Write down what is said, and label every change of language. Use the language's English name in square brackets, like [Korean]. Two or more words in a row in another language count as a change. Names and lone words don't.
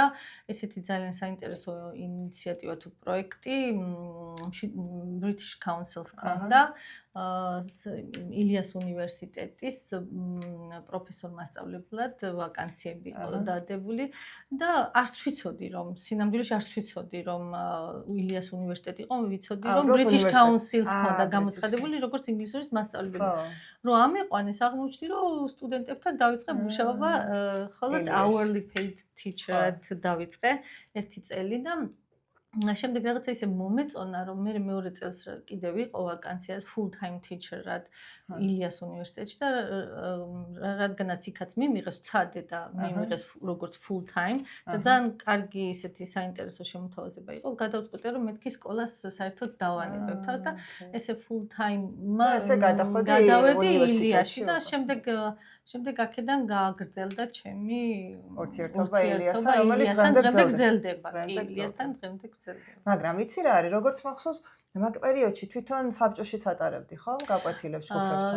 [Georgian] ესეთი ძალიან საინტერესო ინიციატივა თუ პროექტი British Council-ს ჰქონდა ილიას უნივერსიტეტის პროფესორ მასწავლებლად ვაკანსიები იყო დადებული და არც ვიცოდი რომ სინამდვილეში არც ვიცოდი რომ ილიას უნივერსიტეტი იყო ვიცოდი რომ British Council-ს ჰქონდა გამოცხადებული როგორც ინგლისურის მასწავლებელი რომ ამეყვანეს აღმოჩნდი რომ სტუდენტებთან დავიწყე მუშაობა ხოლო [English] hourly paid teacher- [Georgian] ად დავიწყე 1 წელი და შემდეგ რაღაცა ისე მომეწონა რომ მე მეორე წელს კიდევ ვიყო ვაკანსიას [English] full time teacher- [Georgian] ად ილიას უნივერსიტეტში და რადგანაც იქაც მიმიღეს ვცადე და მიმიღეს როგორც [English] full time [Georgian] და ძალიან კარგი ისეთი საინტერესო შემოთავაზება იყო გადავწყვიტე რომ მეთქი სკოლას საერთოდ დავანებებ თავს და ესე [English] full time [Georgian] გადავედი ηλიაში და შემდეგ აქედან გააგრძელდა ჩემი ურთიერთობა ილიასთან რომელიც დღემდე გრძელდება ილიასთან დღემდე გრძელდება მაგრამ იცი რა არის როგორც მახსოვს მაგ პერიოდში თვითონ საბჭოშიც ატარებდი ხო გაკვეთილებს ჯგუფებთან